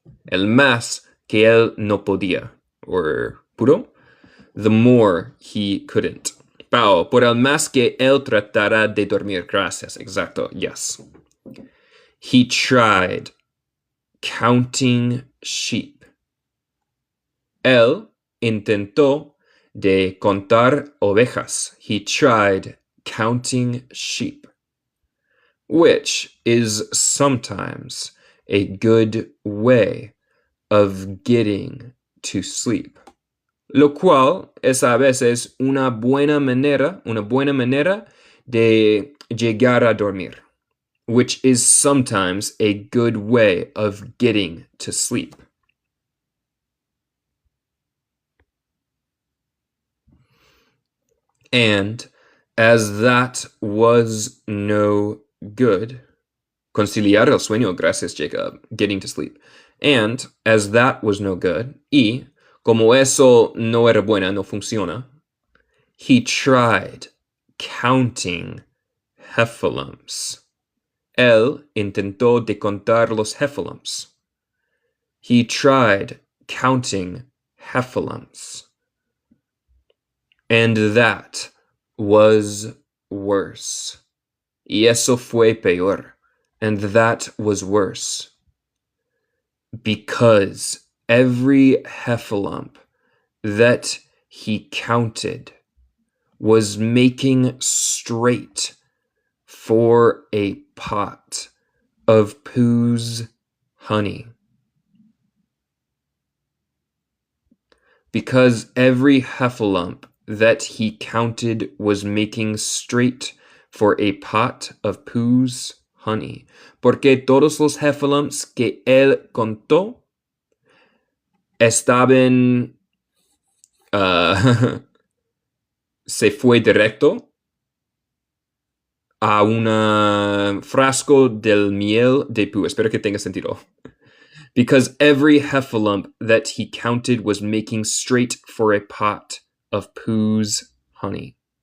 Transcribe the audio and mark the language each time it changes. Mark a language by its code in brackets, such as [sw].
[es] El más que él no podía, or pudo, [en] the more he couldn't. [es] Pao, por el más que él tratará de dormir. Gracias. Exacto. Yes. [en] He tried counting sheep. [es] Él intentó de contar ovejas. [en] He tried counting sheep, which is sometimes a good way of getting to sleep. [es] Lo cual es a veces una buena manera de llegar a dormir, [en] which is sometimes a good way of getting to sleep. And as that was no good, [es] conciliar el sueño, gracias [en] Jacob, getting to sleep. And as that was no good, [es] y como eso no era buena, no funciona, [en] he tried counting heffalumps. [es] Él intentó de contar los heffalumps. [en] He tried counting heffalumps. And that was worse. [es] Y eso fue peor. [en] And that was worse. Because every heffalump that he counted was making straight for a pot of Pooh's honey. Because every heffalump that he counted was making straight for a pot of Pooh's honey. [es] Porque todos los heffalumps que él contó estaban se fue directo a un frasco del miel de Pooh. Espero que tenga sentido. [en] Because every heffalump that he counted was making straight for a pot of Pooh's honey.